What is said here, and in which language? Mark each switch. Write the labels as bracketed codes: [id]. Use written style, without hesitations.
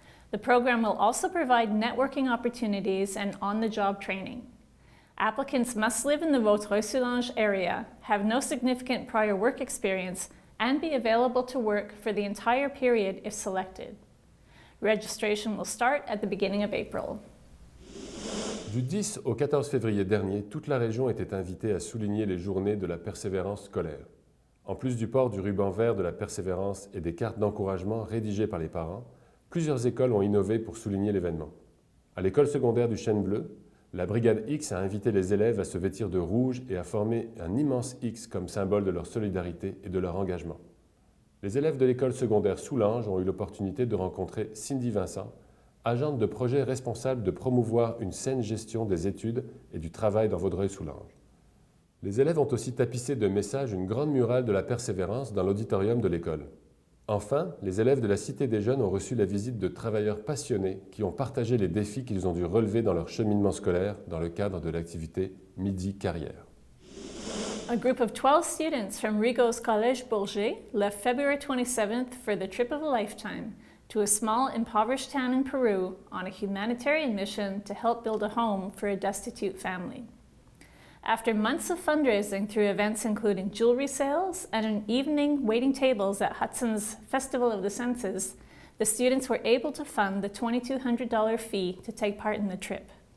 [en] The program will also provide networking opportunities and on-the-job training. Applicants must live in the Vaudreuil-Soulanges area, have no significant prior work experience, and be available to work for the entire period if selected. Registration will start at the beginning of April. [fr] Du 10 au 14 février dernier, toute la région était invitée à souligner les journées de la persévérance scolaire. En plus du port du ruban vert de la persévérance et des cartes d'encouragement rédigées par les parents, plusieurs écoles ont innové pour souligner l'événement. À l'école secondaire du Chêne Bleu, la Brigade X a invité les élèves à se vêtir de rouge et à former un immense X comme symbole de leur solidarité et de leur engagement. Les élèves de l'école secondaire Soulanges ont eu l'opportunité de rencontrer Cindy Vincent, agente de projet responsable de promouvoir une saine gestion des études et du travail dans Vaudreuil-Soulanges. Les élèves ont aussi tapissé de messages une grande murale de la persévérance dans l'auditorium de l'école. Enfin, les élèves de la Cité des Jeunes ont reçu la visite de travailleurs passionnés qui ont partagé les défis qu'ils ont dû relever dans leur cheminement scolaire dans le cadre de l'activité Midi Carrière. [en] A group of 12 students from Rigaud's Collège Bourget left February 27th for the trip of a lifetime to a small impoverished town in Peru on a humanitarian mission to help build a home for a destitute family. After months of fundraising through events including jewelry sales and an evening waiting tables at Hudson's Festival of the Senses, the students were able to fund the $2,200 fee to take part in the trip.